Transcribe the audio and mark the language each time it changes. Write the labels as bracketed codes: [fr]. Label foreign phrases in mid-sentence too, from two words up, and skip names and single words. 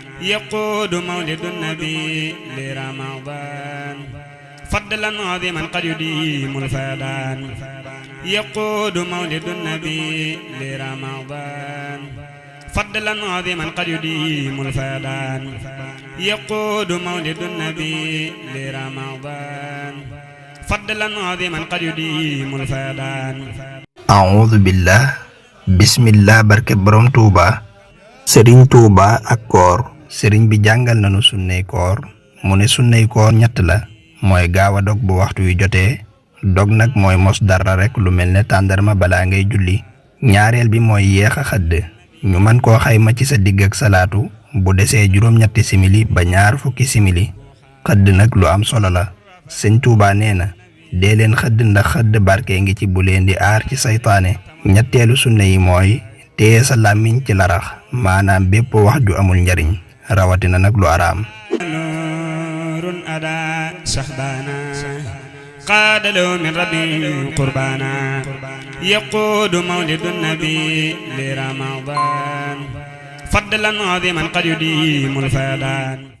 [ar] يقود مولد النبي لرمضان فضلا عظيما قد يديم الفيضان يقود مولد النبي لرمضان فضلا عظيما قد يديم الفيضان يقود مولد النبي لرمضان فضلا عظيما قد يديم الفيضان أعوذ بالله بسم الله [wo] barke borom Touba Serigne Touba ak koor Serigne bi jàngal nañu sunnay koor mu ne sunnay koor ñett la mooy gaaw a dog bu waxtu wi jotee dog nag mooy mos dara rek lu mel ne tàndarma balaa ngay julli ñaareel bi mooy yeex a xëdd ñu mën koo xayma ci sa digg ak salaatu bu desee juróom-ñetti simili ba ñaar fukki simili xëdd nag lu am solo la Sëñ Touba nee na dee leen xëdd ndax xëdd barke ngi ci bu leen di aar ci saytaane ñetteelu sunna yi mooy téye sa làmmiñ ci larax maanaam bépp wax ju amul njariñ rawatina nag lu araam [ar] نور أدا شهبانا قاد له من ربي قربانا يقود مولد النبي لرمضان فضلا عظيما قد يديم الفيضان